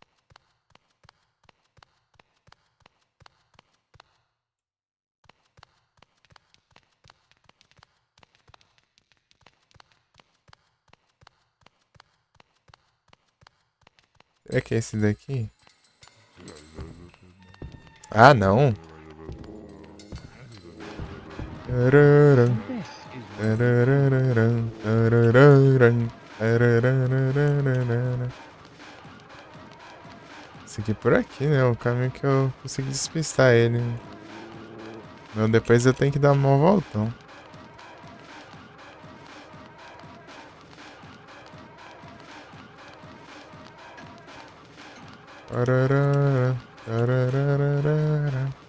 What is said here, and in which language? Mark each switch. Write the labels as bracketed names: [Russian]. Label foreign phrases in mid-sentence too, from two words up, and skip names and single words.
[Portuguese] Será que é esse daqui? Ah, não. Tararam, [English] This is where tarararam, tarararam, tarararararara. [Portuguese] Esse aqui é por aqui, né? O caminho que eu consegui despistar ele. Mas depois eu tenho que dar uma voltão. Tararara, tararararara.